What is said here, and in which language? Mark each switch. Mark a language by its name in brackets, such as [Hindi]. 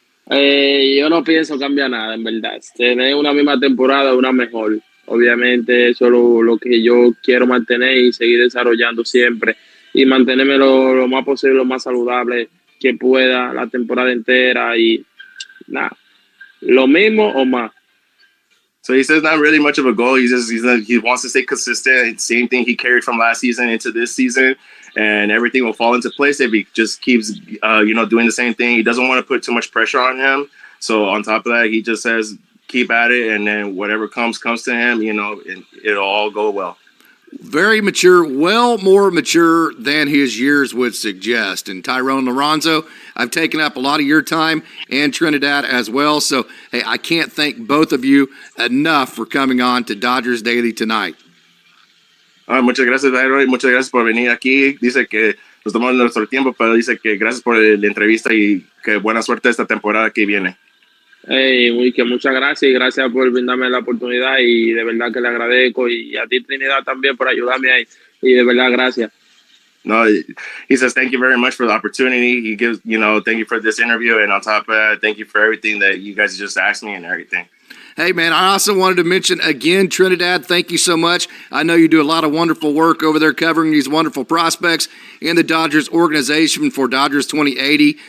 [Spanish] Yo no pienso cambiar nada, en verdad. Tener una misma temporada, una mejor. Obviamente eso es lo que yo quiero mantener y seguir desarrollando siempre, y mantenerme lo más posible, lo más saludable que pueda la temporada entera, y nada, lo mismo o más. [English] So he says not really much of a goal. He wants to stay consistent. Same thing he carried from last season into this season, and everything will fall into place if he just keeps, doing the same thing. He doesn't want to put too much pressure on him. So on top of that, he just says, keep at it, and then whatever comes to him, and it'll all go well. Very mature, well more mature than his years would suggest. And Thayron Liranzo, I've taken up a lot of your time, and Trinidad as well. So, hey, I can't thank both of you enough for coming on to Dodgers Daily tonight. [Spanish] Muchas gracias, Thayron. Muchas gracias por venir aquí. Dice que nos tomamos nuestro tiempo, pero dice que gracias por la entrevista y que buena suerte esta temporada que viene. Que muchas gracias, y gracias por brindarme la oportunidad, y de verdad que le agradezco, y a ti, Trinidad, también por ayudarme ahí, y de verdad gracias. [English] No, he says thank you very much for the opportunity. He gives, thank you for this interview, and on top of that, thank you for everything that you guys just asked me and everything. Hey, man, I also wanted to mention again, Trinidad, thank you so much. I know you do a lot of wonderful work over there covering these wonderful prospects in the Dodgers organization for Dodgers 2080.